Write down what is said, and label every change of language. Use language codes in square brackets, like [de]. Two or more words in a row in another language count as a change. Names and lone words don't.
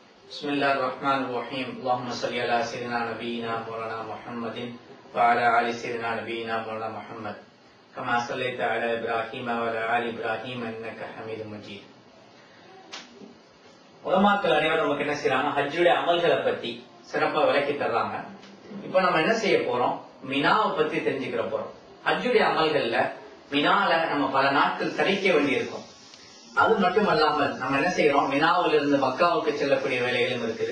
[ar] بسم الله الرحمن الرحيم. اللهم صل على سيدنا نبينا مولانا محمد وعلى آل سيدنا نبينا مولانا محمد. كما صليت على إبراهيم وعلى آل إبراهيم إنك حميد مجيد. [ta] உலமாக்கள் அனைவரும் நமக்கு என்ன செய்யறாங்க, ஹஜ்ஜுடைய அமல்களை பத்தி சிறப்பா விளக்கி தர்றாங்க. இப்ப நம்ம என்ன செய்ய போறோம், மினாவை பத்தி தெரிஞ்சுக்கிற போறோம். ஹஜ்ஜுடைய அமல்கள்ல மினால நம்ம பல நாட்கள் தரிக்க வேண்டியிருக்கும். அது மட்டுமல்லாமல் நம்ம என்ன செய்யறோம், மினாவில இருந்து மக்காவுக்கு செல்லக்கூடிய வேலைகளும் இருக்குது.